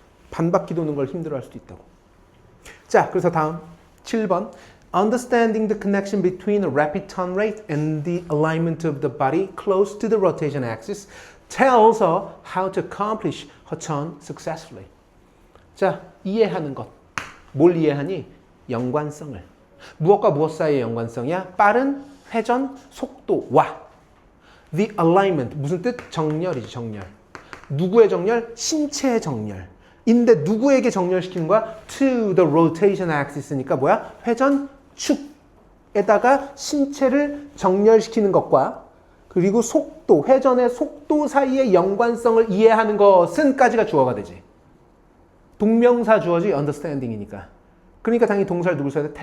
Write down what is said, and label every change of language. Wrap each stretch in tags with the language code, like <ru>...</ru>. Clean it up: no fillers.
<ko>반바퀴 도는 걸 힘들어할 수도 있다고. 자, 그래서 다음 7번.</ko> <en>Understanding the connection between a rapid turn rate and the alignment of the body close to the rotation axis tells her how to accomplish her turn successfully.</en> <ko>자, 이해하는 것. 뭘 이해하니? 연관성을. 무엇과 무엇 사이의 연관성이야? 빠른 회전 속도와 the alignment. 무슨 뜻? 정렬이지, 정렬. 누구의 정렬? 신체의 정렬. 인데 누구에게 정렬시키는 거야?</ko> <en>To the rotation axis니까</en> <ko>뭐야? 회전 축에다가 신체를 정렬시키는 것과 그리고 속도, 회전의 속도 사이의 연관성을 이해하는 것은 까지가 주어가 되지. 동명사 주어지 understanding이니까. 그러니까 당연히 동사를 누굴 써야 돼?</ko>